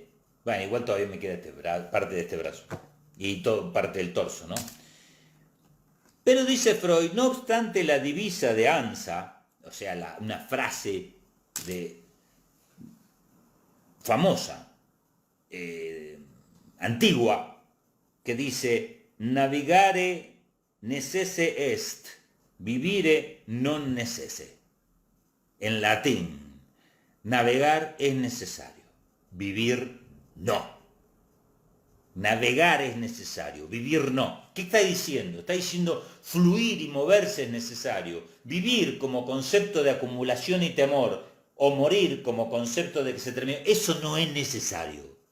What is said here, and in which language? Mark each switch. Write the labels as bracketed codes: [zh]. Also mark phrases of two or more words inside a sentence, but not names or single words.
[es] Bueno, igual todavía me queda parte de este brazo y parte del torso, ¿no? Pero dice Freud, no obstante la divisa de Ansa, o sea, una frase famosa, antigua, que dice, [la] navigare necesse est, vivire non necesse. [es] En latín, navegar es necesario, vivir no. Navegar es necesario, vivir no. ¿Qué está diciendo? Está diciendo fluir y moverse es necesario. Vivir como concepto de acumulación y temor o morir como concepto de que se termina, eso no es necesario.